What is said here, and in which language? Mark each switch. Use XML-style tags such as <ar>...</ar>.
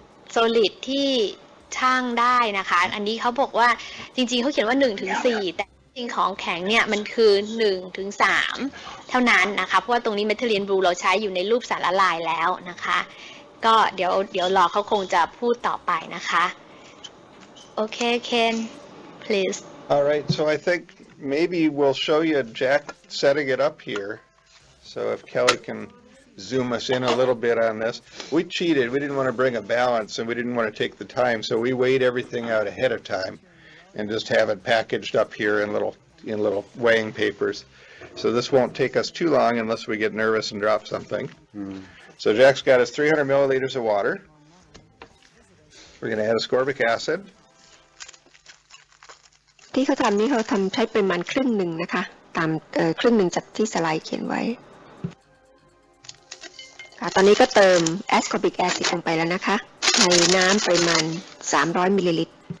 <th>โซลิดที่ช่างได้นะคะอันนี้เขาบอกว่าจริงๆเขาเขียนว่า 1-4 แต่จริงของแข็งเนี่ยมันคือ 1-3 เท่านั้นนะคะเพราะว่าตรงนี้เมทิลีนบลูเราใช้อยู่ในรูปสารละลายแล้วนะคะก็เดี๋ยวรอเขาคงจะพูดต่อไปนะคะโอเค</th> <en>Ken please All right, so I think maybe we'll show you Jack setting it up here. So if Kelly can zoom us in a little bit on this. We cheated. We didn't want to bring a balance, and we didn't want to take the time, so we weighed everything out ahead of time and just have it packaged up here in little weighing papers. So this won't take us too long unless we get nervous and drop something. So Jack's got his 300 milliliters of water. We're going to add ascorbic acid.</en> <th>ที่เขาทำนี่เขาทำใช้ปริมาณครึ่งหนึ่งนะคะตามครึ่งหนึ่งจากที่สไลด์เขียนไว้ตอนนี้ก็เติม ascorbic acid ลงไปแล้วนะคะในน้ำปริมาณ300มิลลิลิตร</th>